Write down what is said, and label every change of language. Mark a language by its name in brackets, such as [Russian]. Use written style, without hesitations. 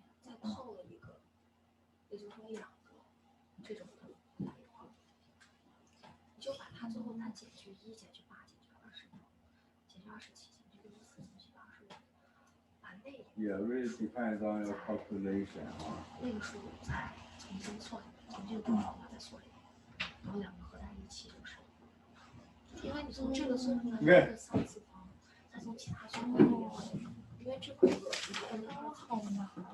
[Chinese] 再套了一个，也就是说2个这种的在一块儿，你就把它最后它减去1，减去8，减去20，减去27，减去64，减去25，把那个 [English] Yeah, really depends on your calculation. [Chinese] 那个数再重新算，从这个地方把它算一遍，然后2个合在一起就是。因为你从这个算出来的这个3次方，再从其他算出来的变化，因为这个好难。